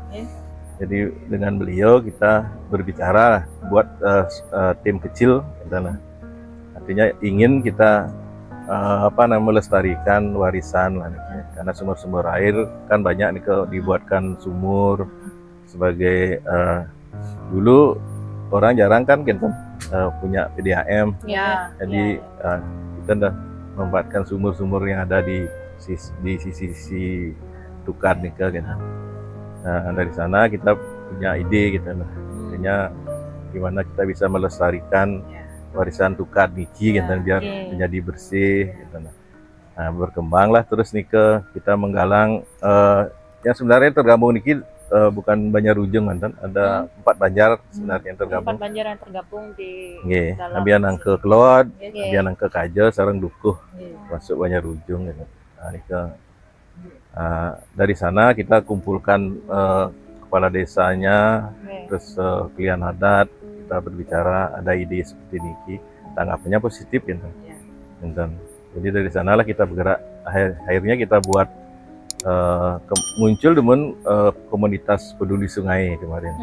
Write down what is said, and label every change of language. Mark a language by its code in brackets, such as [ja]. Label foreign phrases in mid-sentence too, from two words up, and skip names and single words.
[id] Jadi dengan beliau kita berbicara buat tim kecil dan artinya ingin kita melestarikan warisan lah, karena sumber-sumber air kan banyak nih dibuatkan sumur sebagai dulu orang jarang kan kita punya PDAM, jadi kita udah membuatkan sumur-sumur yang ada di sisi Tukad nih kan. Nah, dari sana kita punya ide gitu lah, artinya gimana kita bisa melestarikan warisan Tukad niki gitu biar menjadi bersih gitu. Nah, berkembanglah terus nih kita menggalang yang sebenarnya tergabung niki bukan Banjarujung mantan, ada 4 Banjar sebenarnya yang tergabung. 4 Banjar yang tergabung di dalam. Ambian Angke Kelod, Ambian Angke Kaja, sareng Dukuh masuk Banjarujung gitu. Nah, dari sana kita kumpulkan kepala desanya, terus klien adat, kita berbicara, ada ide seperti niki, tanggapannya positif gitu. Jadi dari sanalah kita bergerak, akhirnya kita buat muncul dengan komunitas peduli sungai kemarin.